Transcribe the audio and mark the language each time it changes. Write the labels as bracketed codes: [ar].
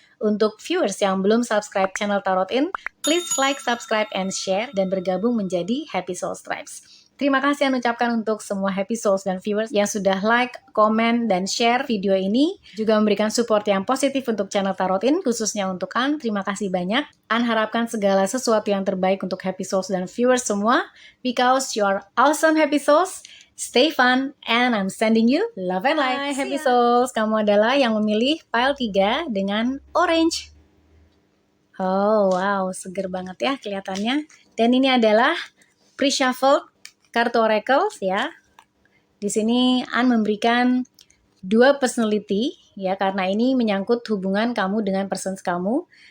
[id] Untuk viewers yang belum subscribe channel Tarot In, [en] please like, subscribe, and share [id] dan bergabung menjadi Happy Souls Tribes. Terima kasih An ucapkan untuk semua Happy Souls dan viewers yang sudah like, komen, dan share video ini. Juga memberikan support yang positif untuk channel Tarot In, khususnya untuk An. Terima kasih banyak. An harapkan segala sesuatu yang terbaik untuk Happy Souls dan viewers semua. [en] Because you are awesome Happy Souls. Stay fun, and I'm sending you love and light. [id] Hai Happy Souls, kamu adalah yang memilih pile 3 dengan orange. Oh wow, seger banget ya kelihatannya. Dan ini adalah pre-shuffle kartu oracle ya. Di sini An memberikan 2 personality ya, karena ini menyangkut hubungan kamu dengan persons kamu.